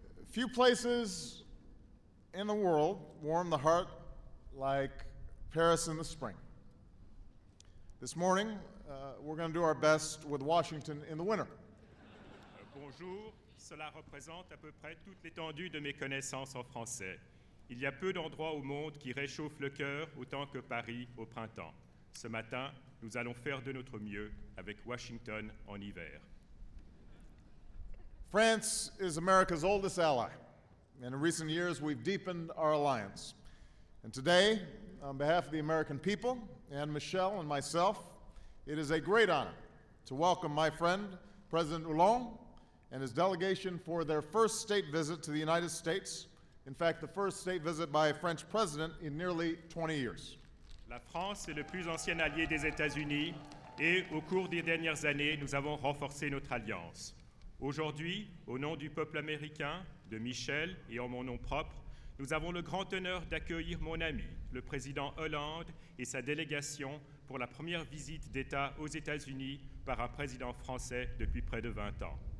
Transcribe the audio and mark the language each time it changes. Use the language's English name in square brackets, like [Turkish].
[English] Few places in the world warm the heart like Paris in the spring. This morning, we're going to do our best with Washington in the winter. [French] Bonjour, cela représente à peu près toute l'étendue de mes connaissances en français. Il y a peu d'endroits au monde qui réchauffent le cœur autant que Paris au printemps. Ce matin, nous allons faire de notre mieux avec Washington en hiver. [English] France is America's oldest ally, and in recent years we've deepened our alliance. And today, on behalf of the American people and Michelle and myself, it is a great honor to welcome my friend, President Hollande, and his delegation for their first state visit to the United States. In fact, the first state visit by a French president in nearly 20 years. [French] La France est le plus ancien allié des États-Unis et au cours des dernières années, nous avons renforcé notre alliance. Aujourd'hui, au nom du peuple américain, de Michel et en mon nom propre, nous avons le grand honneur d'accueillir mon ami, le président Hollande et sa délégation pour la première visite d'État aux États-Unis par un président français depuis près de 20 ans.